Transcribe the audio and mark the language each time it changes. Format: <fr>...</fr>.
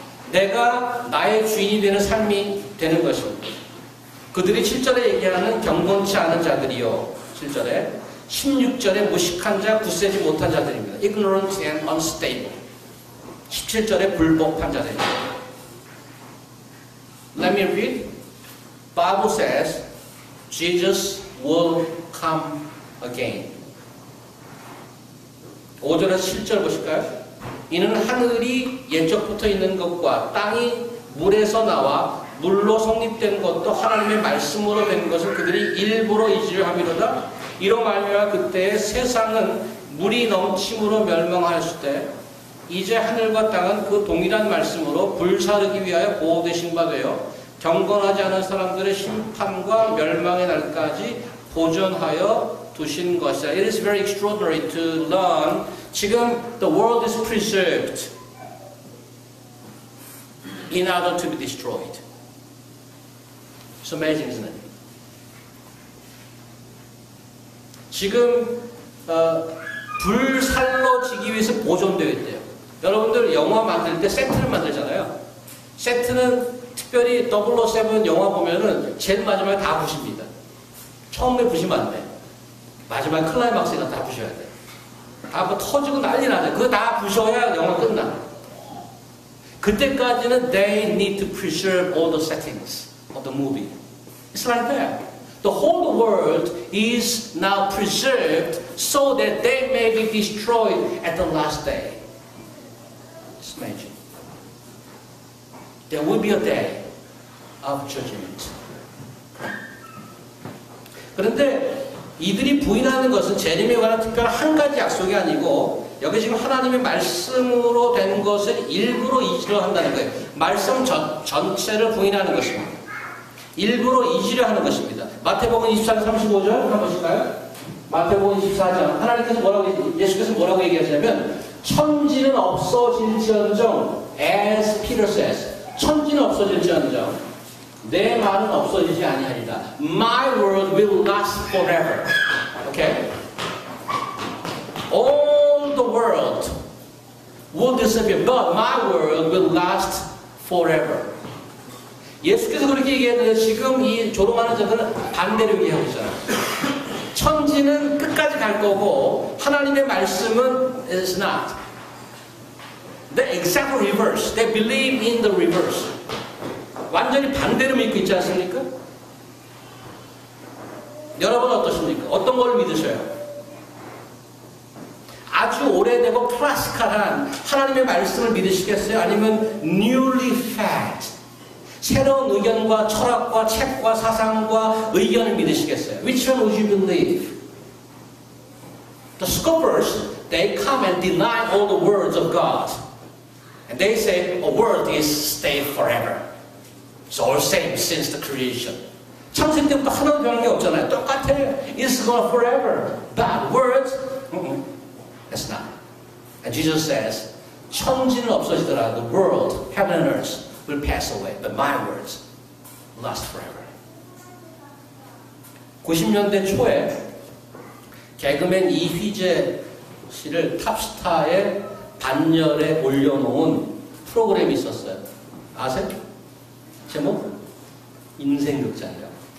<ko>내가 나의 주인이 되는 삶이 되는 것입니다. 그들이 7절에 얘기하는 경건치 않은 자들이요. 7절에 16절에 무식한 자, 굳세지 못한 자들입니다.</ko> <en>ignorant and unstable.</en> <ko>17절에 불법한 자들입니다.</ko> <en>Let me read. Bible says Jesus will come again.</en> <ko>5절에서 7절 보실까요? 이는 하늘이 옛적부터 있는 것과 땅이 물에서 나와 물로 성립된 것도 하나님의 말씀으로 된 것을 그들이 일부러 잊으려 함이로다. 이로 말미암아 그때의 세상은 물이 넘침으로 멸망하였을 때 이제 하늘과 땅은 그 동일한 말씀으로 불사르기 위하여 보호되신 바 되어 경건하지 않은 사람들의 심판과 멸망의 날까지 보존하여 두신 것이다.</ko> <en>It is very extraordinary to learn. 지금 the world is preserved in order to be destroyed. It's amazing, isn't it?</en> <ko>지금 불살러지기 위해서 보존되어 있대요. 여러분들 영화 만들 때 세트를 만들잖아요. 세트는 특별히 007 영화 보면은 제일 마지막에 다 부십니다. 처음에 부시면 안 돼. 마지막 클라이막스가 다 부셔야 돼. 다 뭐 터지고 난리 나죠. 그거 다 부셔야 영화 끝나. 그때까지는</ko> <en>they need to preserve all the settings of the movie. It's like that. The whole world is now preserved so that they may be destroyed at the last day. Just imagine. There will be a day of judgment.</en> <ko>그런데 이들이 부인하는 것은 재림에 관한 특별한 한 가지 약속이 아니고 여기 지금 하나님의 말씀으로 된 것을 일부러 이지로 한다는 거예요. 말씀 전체를 부인하는 것입니다. 일부러 이지려 하는 것입니다. 마태복음 24장 35절 한번 보실까요? 마태복음 24장 하나님께서 예수께서 뭐라고 얘기하시냐면 천지는 없어질지언정</ko> <en>as Peter says</en> <ko>천지는 없어질지언정 내 말은 없어지지 아니하리라.</ko> <en>My word will last forever. Okay? All the world will disappear, but my word will last forever.</en> <ko>예수께서 그렇게 얘기했는데 지금 이 조롱하는 자들은 반대로 얘기하고 있잖아요. 천지는 끝까지 갈 거고 하나님의 말씀은</ko> <en>is not. The exact reverse. They believe in the reverse.</en> <ko>완전히 반대로 믿고 있지 않습니까? 여러분은 어떠십니까? 어떤 걸 믿으셔요? 아주 오래되고 클래시컬한 하나님의 말씀을 믿으시겠어요? 아니면</ko> <en>newly fed</en> <ko>새로운 의견과 철학과 책과 사상과 의견을 믿으시겠어요?</ko> <en>Which one would you believe? The scoffers, they come and deny all the words of God. And they say, a word is stay forever. It's all same since the creation.</en> <ko>창세 때부터 하나도 변한 게 없잖아요. 똑같아요.</ko> <en>It's gone forever. But words, that's not. And Jesus says,</en> <ko>천지는 없어지더라.</ko> <en>The world, heaven and earth will pass away. But my words last forever.</en> <ko>90년대 초에 개그맨 이휘재 씨를 탑스타의 반열에 올려놓은 프로그램이 있었어요. 아세요? 제목? 인생극장이라고.</ko>